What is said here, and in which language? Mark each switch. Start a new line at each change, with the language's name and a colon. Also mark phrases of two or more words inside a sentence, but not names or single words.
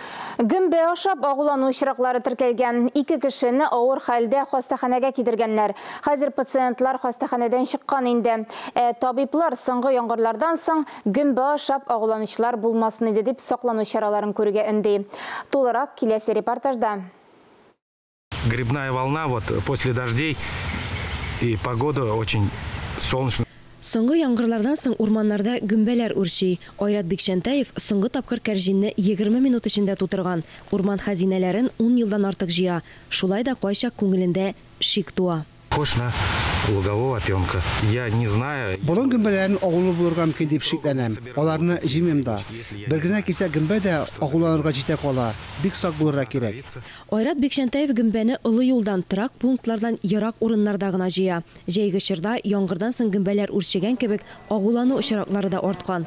Tatar: Гүмбе ашап агулану очраклары теркәлгән. 2 кешене авыр хәлдә хастаханәгә кидергәннәр. Хәзер пациентлар хастаханәдән чыккан инде. Табиблар соңгы яңгырлардан соң гүмбе ашап агуланучылар булмасын иде дип саклану чараларын күрергә өнди. Толырак киләсе репортажда.
Russian: Грибная волна после дождей и погода очень солнечная.
Tatar: Соңгы яңгырлардан соң урманнарда гүмбәләр үрчи. Айрат Бикшәнтәев соңгы тапкыр кәрҗинне 20 минут эчендә тутырган. Урман хәзинәләрен 10 елдан артык җыя. Шулай да кайчак күңелендә шик туа.
Russian: Похож на лугового опенка. Я не знаю.
Tatar: Болон гүмбәләрен агулы булырга мөмкин дип шикләнәм. Аларны җимем да. Бер генә кисә гүмбә дә агуланырга җитә кала. Бик сак булырга кирәк. Айрат Бикшәнтәев гүмбәне олы юлдан, трак пунктлардан ерак урыннарда гына җыя. Җәйге чорда яңгырдан соң гүмбәләр үрчегән кебек агулану очраклары да арткан.